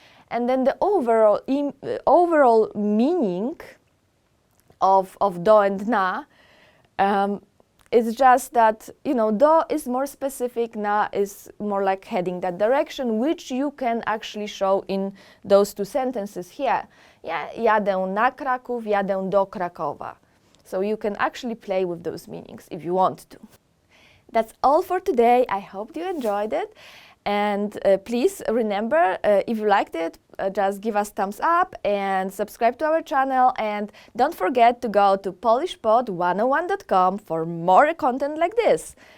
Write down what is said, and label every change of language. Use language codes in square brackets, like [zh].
[en] And then the overall meaning of do and na is just that, do is more specific, na is more like heading that direction, which you can actually show in those two sentences here. [pl] Jadę na Kraków, jadę do Krakowa. [en] So you can actually play with those meanings if you want to. That's all for today. I hope you enjoyed it. And please remember, if you liked it, just give us thumbs up and subscribe to our channel. And don't forget to go to PolishPod101.com for more content like this.